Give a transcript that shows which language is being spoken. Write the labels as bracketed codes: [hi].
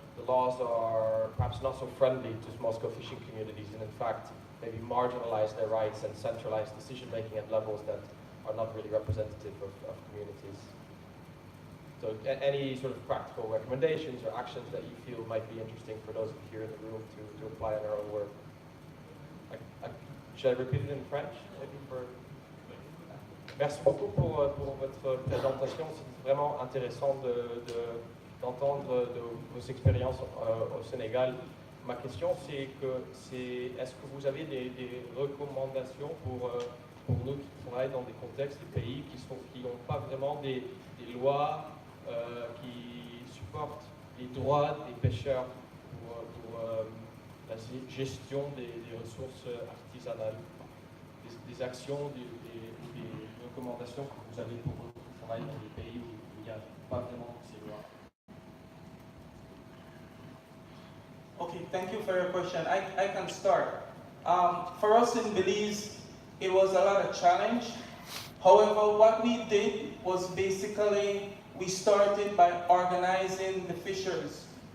[en] the laws are perhaps not so friendly to small-scale fishing communities, and in fact maybe marginalize their rights and centralize decision-making at levels that are not really representative of communities. So any sort of practical recommendations or actions that you feel might be interesting for those of you here in the room to apply in our own work? Should I repeat it in French? Maybe for... [fr] Merci beaucoup pour votre présentation. C'est vraiment intéressant d'entendre de vos expériences au Sénégal. Ma question, c'est est-ce que vous avez des recommandations pour nous qui travaillent dans des contextes, des pays qui n'ont pas vraiment des lois qui supportent les droits des pêcheurs pour la gestion des ressources artisanales, des actions, des recommandations que vous avez pour eux qui travaillent dans des pays où il n'y a pas vraiment ces lois? [en] Okay, thank you for your question. I can start. For us in Belize, it was a lot of challenge. However, what we did was basically, we started by organizing the fishers.